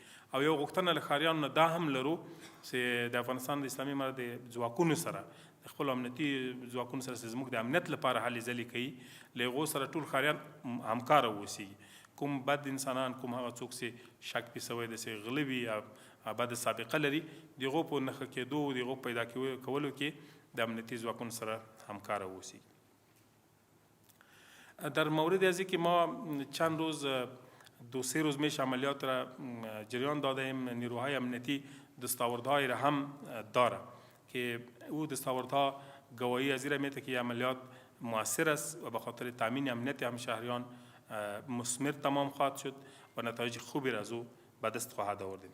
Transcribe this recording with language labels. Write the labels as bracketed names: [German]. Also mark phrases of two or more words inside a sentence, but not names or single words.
[Pashto] او یو غوښتنه له ښاریانو نه دا هم لرو چې د افغانستان د اسلامي امارت د ځواکونو سره، د خپلو امنیتي ځواکونو سره چې زموږ د امنیت لپاره هلې ځلې کوي، له هغو سره ټول ښاریان همکاره واوسېږي. کوم بد انسانان، کوم هغه څوک چې شک پې سوی داسې غله وي یا بد سابقه لري، د هغو په نښه کېدو، د هغو پیدا کولو کې د امنیتي ځواکونو سره همکاره واوسي. [Persian] در مورد از اینکه ما چند روز 2-3 روز میشه عملیات را جریان داده ایم، نیروهای امنیتی دستاوردهای را هم داره که او دستاوردها گواهی از این را میده که عملیات مؤثر است و به خاطر تامین امنیت همشهریان مثمر تمام خواهد شد و نتایج خوبی را از او به دست خواهد آوردیم.